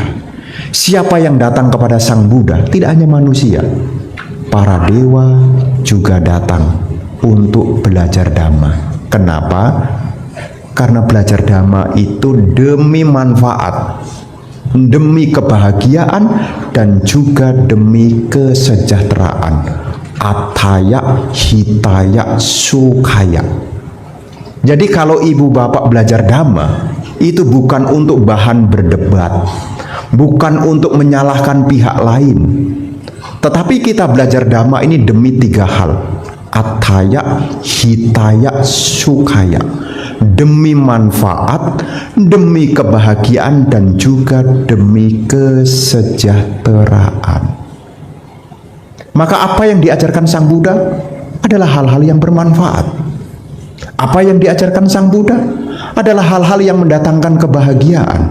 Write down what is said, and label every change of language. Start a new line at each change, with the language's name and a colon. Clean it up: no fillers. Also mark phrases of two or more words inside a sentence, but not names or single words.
Indonesian: Siapa yang datang kepada Sang Buddha tidak hanya manusia, para dewa juga datang untuk belajar Dhamma. Kenapa? Karena belajar Dhamma itu demi manfaat, demi kebahagiaan, dan juga demi kesejahteraan.
Pali: Attaya, hitaya, sukhaya.
Indonesian: Jadi kalau ibu bapak belajar Dhamma, itu bukan untuk bahan berdebat, bukan untuk menyalahkan pihak lain, tetapi kita belajar Dhamma ini demi 3 hal.
Pali: Attaya, hitaya, sukhaya.
Indonesian: Demi manfaat, demi kebahagiaan, dan juga demi kesejahteraan. Maka apa yang diajarkan Sang Buddha adalah hal-hal yang bermanfaat. Apa yang diajarkan Sang Buddha adalah hal-hal yang mendatangkan kebahagiaan.